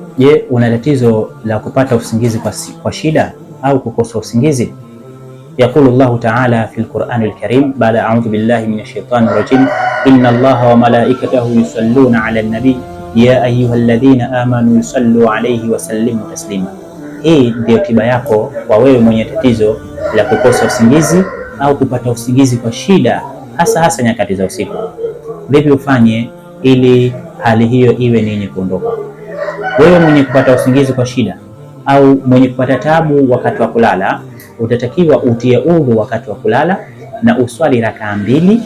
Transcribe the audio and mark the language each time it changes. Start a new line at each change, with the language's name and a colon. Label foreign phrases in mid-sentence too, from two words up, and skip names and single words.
Swahili: Je, una tatizo la kupata usingizi kwa shida au kukosa usingizi?
Arabic: يقول الله تعالى في القرآن الكريم بعد أعوذ بالله من الشيطان الرجيم إن الله وملائكته يصلون على النبي يا أيها الذين آمنوا صلوا عليه وسلموا تسليما.
Swahili: Hii ndio tiba yako kwa wewe mwenye tatizo la kukosa usingizi au kupata usingizi kwa shida, hasa nyakati za usiku. Vipi ufanye ili hali hiyo iwe ni yenye kuondoka? Wewe mwenye kupata usingizi kwa shida au mwenye kupata tabu wakati wa kulala, utatakiwa utie udhu wakati wa kulala na uswali rakaa mbili.